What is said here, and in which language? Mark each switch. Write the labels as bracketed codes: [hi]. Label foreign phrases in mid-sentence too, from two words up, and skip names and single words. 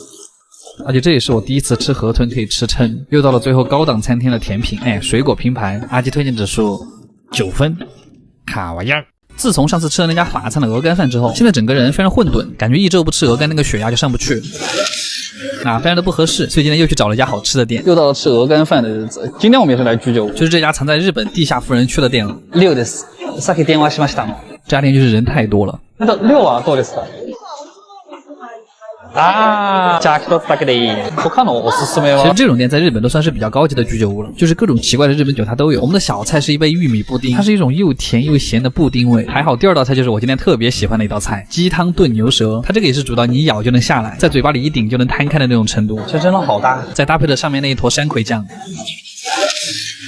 [zh] 而且这也是我第一次吃河豚可以吃撑。又到了最后高档餐厅的甜品，水果拼盘，阿基推荐指数9分，卡哇呀。自从上次吃了那家法餐的鹅肝饭之后，现在整个人非常混沌，感觉一周不吃鹅肝那个血压就上不去非常的不合适，所以今天又去找了一家好吃的店。又到了吃鹅肝饭的日子，今天我们也是来居酒屋，就是这家藏在日本地下富人区的店了。6 です。 [ja] さっき電話しましたの。 [zh] 这家店就是人太多了。 [ja] 6 はどうですか？じゃあ一つだけでいい。他のおすすめは。 [zh] 其实这种店在日本都算是比较高级的居酒屋了，就是各种奇怪的日本酒它都有。我们的小菜是一杯玉米布丁，它是一种又甜又咸的布丁味。还好第二道菜就是我今天特别喜欢的一道菜，鸡汤炖牛舌，它这个也是煮到你一咬就能下来，在嘴巴里一顶就能摊开的那种程度，这真的好大。再搭配着上面那一坨山葵酱。